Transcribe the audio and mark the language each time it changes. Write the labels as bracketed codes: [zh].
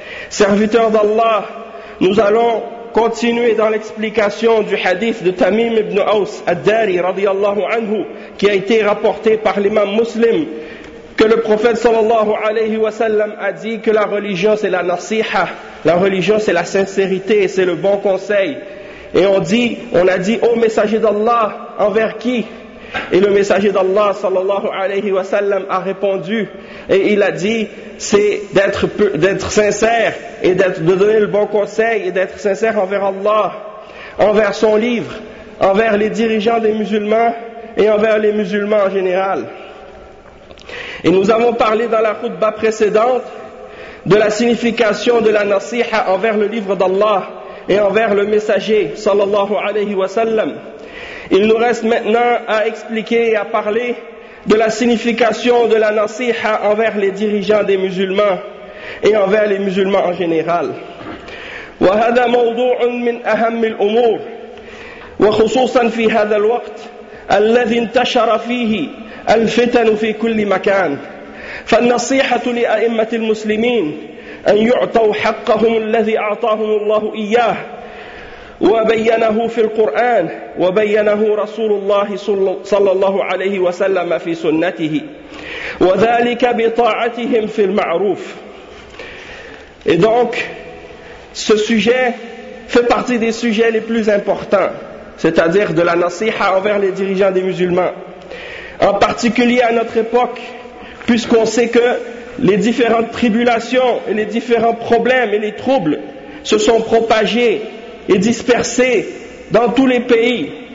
[fr] serviteurs d'Allah nous allons continuer dans l'explication du hadith de Tamim ibn Aws ad-Dari radiyallahu anhu qui a été rapporté par l'imam muslim que le prophète sallallahu alayhi wa sallam a dit que la religion c'est la nasiha la religion c'est la sincérité et c'est le bon conseil Et on a dit, ô messager d'Allah, envers qui? Et le messager d'Allah, sallallahu alayhi wa sallam, a répondu, et il a dit, c'est d'être sincère, et de donner le bon conseil, et d'être sincère envers Allah, envers son livre, envers les dirigeants des musulmans, et envers les musulmans en général. Et nous avons parlé dans la khutba précédente, de la signification de la nasiha envers le livre d'Allah, et envers le messager sallallahu alayhi wa sallam il nous reste maintenant à expliquer et à parler de la signification de la nasiha envers les dirigeants des musulmans et envers les musulmans en général [ar] wa hadha mawdu'un min ahammi al-umur wa khususan fi hadha al-waqt alladhi intashara fihi al-fitan fi kulli makan fa an-nasiha li a'immati al-muslimin أن يعطوا حقهم الذي أعطاهم الله إياه وبينه في القرآن وبينه رسول الله صلى الله عليه وسلم في سنته وذلك بطاعتهم في المعروف. [fr] Et donc, ce sujet fait partie des sujets les plus importants, c'est-à-dire de la nasiha envers les dirigeants des musulmans, en particulier à notre époque, puisqu'on sait que les différentes tribulations et les différents problèmes et les troubles se sont propagés et dispersés dans tous les pays.